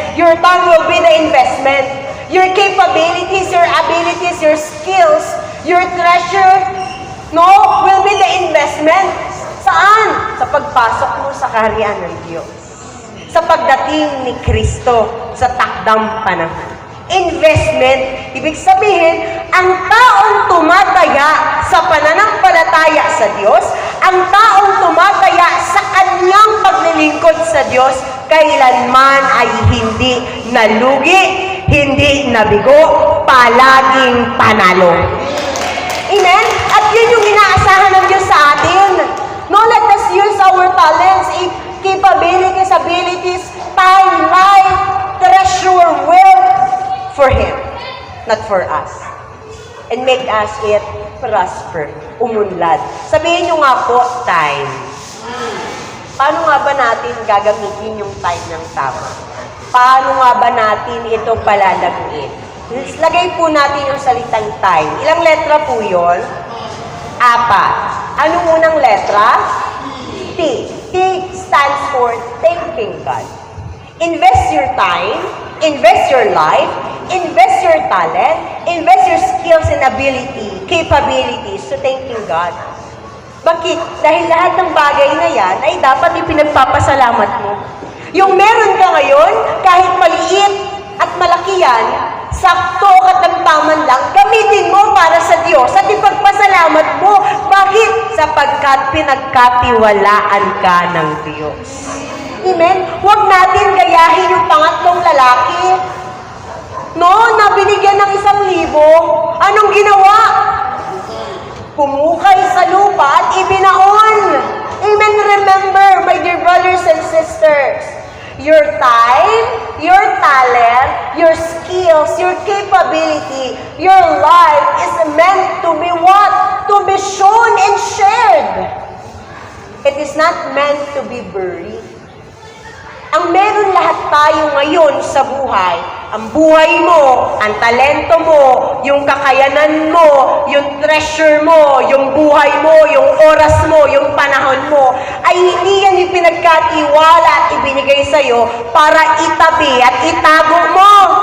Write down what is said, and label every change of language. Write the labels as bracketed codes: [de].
[en] Your time will be the investment. Your capabilities, your abilities, your skills, your treasure, no, will be the investment. [tl] Saan? Sa pagpasok mo sa kaharian ng Diyos. Sa pagdating ni Kristo sa takdang panahon. Investment, ibig sabihin, ang taong tumataya sa pananampalataya sa Diyos, ang taong tumataya sa kanyang paglilingkod sa Diyos, kailanman ay hindi nalugi, hindi nabigo, palaging panalo. Amen? At yun yung inaasahan ng Diyos sa atin. [en] No, let us use our talents, capabilities, abilities, time, life, treasure, wealth for Him, not for us. And make us it prosper, umunlad. Sabihin nyo nga po, time. [tl] Paano nga ba natin gagamitin yung time ng tama? Paano nga ba natin ito palalaguin? Lagay po natin yung salitang time. Ilang letra po yun? 4. Anong unang letra? T. T thanking God. [en] Invest your time, invest your life, invest your talent, invest your skills and ability, capabilities to thanking God. [tl] Bakit? Dahil lahat ng bagay na yan ay dapat ipinagpapasalamat mo. Yung meron ka ngayon, kahit maliit at malaki yan, sakto katamtaman lang, gamitin mo para sa Diyos at ipagpasalamat mo. Bakit? Sapagkat pinagkatiwalaan ka ng Diyos. Amen? Huwag natin gayahin yung pangatlong lalaki. No, na binigyan ng 1,000. Anong ginawa? Pumukay sa lupa at ibinaon. Amen? [en] Remember, my dear brothers and sisters, your time, your talent, your skills, your capability, your life is meant to be what? To be shown and shared. It is not meant to be buried. [tl] Ang meron lahat tayo ngayon sa buhay, ang buhay mo, ang talento mo, yung kakayanan mo, yung treasure mo, yung buhay mo, yung oras mo, yung panahon mo, ay hindi yan ipinagkatiwala at ibinigay sa'yo para itabi at itago mo.